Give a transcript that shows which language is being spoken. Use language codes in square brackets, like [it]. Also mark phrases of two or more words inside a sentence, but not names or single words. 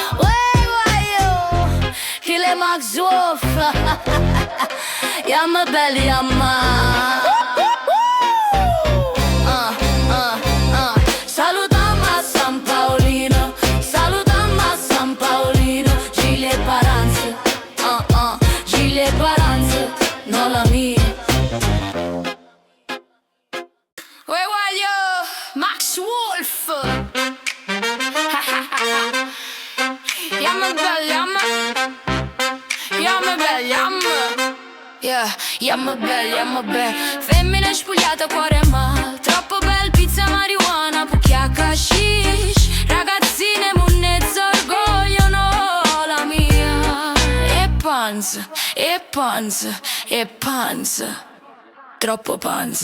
[it] Gile Max Wolf, Yamma belli Yamma. Salutiamo a San Paolino, salutiamo a San Paolino, Gigli e Paranza, Gigli e Paranza, no la mia. [en] Where are you, Max Wolf? Yamma belli Yamma, Yamma belli Yamma. Yeah, Yamma belli Yamma belli. [it] Femmina spogliata, cuore mal, troppo bel, pizza marijuana, pucchiacca hashish, ragazzine, munnezza, orgoglio, no la mia. E panza, e panza, e panza, troppo panza.